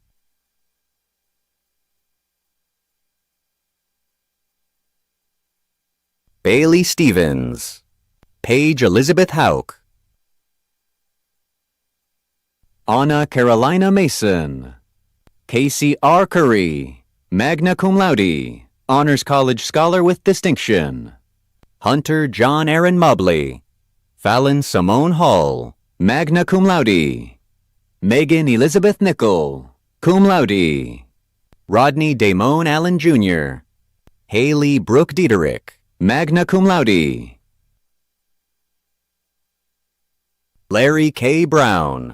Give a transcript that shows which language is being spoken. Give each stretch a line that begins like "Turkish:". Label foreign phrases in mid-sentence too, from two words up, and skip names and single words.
English: Bailey Stevens. Paige Elizabeth Hauk. Anna Carolina Mason. Casey R. Curry,
Latin: magna cum laude,
English: Honors College Scholar with distinction. Hunter John Aaron Mobley. Fallon Simone Hall,
Latin: magna cum laude.
English: Megan Elizabeth Nickel,
Latin: cum laude.
English: Rodney Damone Allen Jr. Haley Brooke Diederich,
Latin: magna cum laude.
English: Larry K. Brown.